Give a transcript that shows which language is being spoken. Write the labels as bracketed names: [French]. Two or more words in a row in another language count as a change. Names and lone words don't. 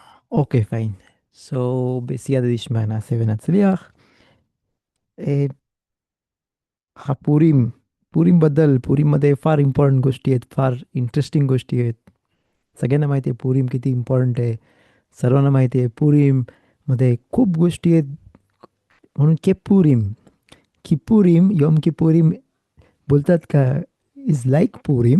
[English] okay, fine. [Hebrew] So, בסייעתא דשמיא נעשה ונצליח. אה, [Marathi] पुरीम पुरीमबद्दल पुरीमध्ये फार इम्पॉर्टंट गोष्टी आहेत, फार इंटरेस्टिंग गोष्टी आहेत. सगळ्यांना माहिती आहे पुरीम किती इम्पॉर्टंट आहे. सर्वांना माहिती आहे पुरीममध्ये खूप गोष्टी आहेत. म्हणून केपुरीम किपुरीम [Hebrew] יום כיפורים [Marathi] बोलतात का [English] is like [Marathi] पुरीम.